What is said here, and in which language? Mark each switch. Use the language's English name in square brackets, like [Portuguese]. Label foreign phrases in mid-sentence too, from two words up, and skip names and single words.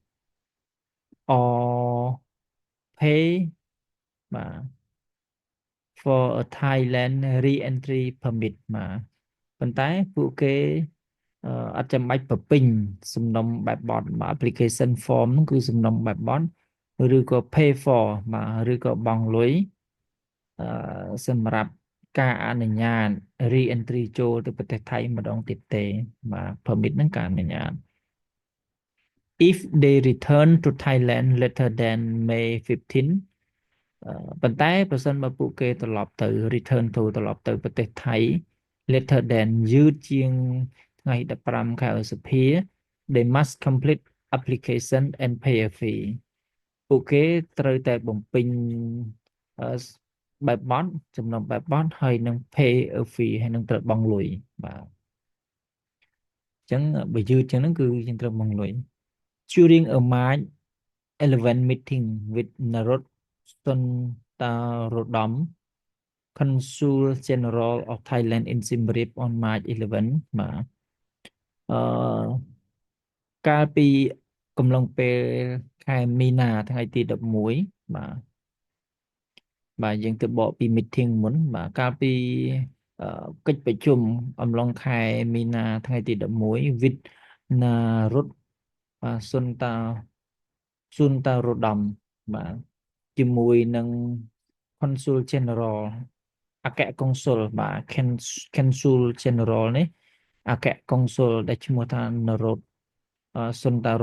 [English] or pay [Khmer] បាទ [English] for a Thailand re-entry permit [Khmer] បាទប៉ុន្តែពួកគេអត់ចាំបាច់បំពេញសំណុំបែបបទមក [English] application form [Khmer] ហ្នឹងគឺសំណុំបែបបទឬក៏ [English] pay for [Khmer] បាទឬក៏បង់លុយសម្រាប់ ការអនុញ្ញាត re-entry ចូលទៅប្រទេសថៃម្ដងទៀតទេបាទ permit ហ្នឹងការអនុញ្ញាត [English] if they return to Thailand later than May 15 [Khmer] ប៉ុន្តែប្រសិ នបើពួកគេត្រឡប់ទៅ [English] return to [Khmer] ត្រឡប់ទៅប្រទេសថៃ [English] later than [Khmer] យឺតជាងថ្ងៃ15ខែឧសភា they [English] must complete application and pay a fee [Khmer] ពួកគេត្រូវតែបំពេញបែបបទចំណុំបែ បបទហើយនឹង [English] pay a fee [Khmer] ហើយនឹងត្រូវបង់លុយបាទអញ្ចឹងបើយឺតជាងហ្នឹងគឺយើងត្រូវបង់លុយ [English] during a March 11 meeting with Narod Sontarodom Consul General of Thailand in Siem Reap on March 11 [Khmer] បាទអឺកាលពីកំឡុងពេលខែមីនាថ្ងៃទី11 បាទយើងទៅបកពី meeting មុនបាទកាលពីកិច្ចប្រជុំអំឡុងខែមីនាថ្ងៃទី11 with ណារុតបាទស៊ុនតារ៉ូដាំបាទជាមួយនឹង [English] Consul General [Khmer] អគ្គកុងស៊ុលបាទ [English] Consul General [Khmer] នេះអគ្គកុងស៊ុលដែលឈ្មោះថានរ៉ូតស៊ុនតារ៉ូ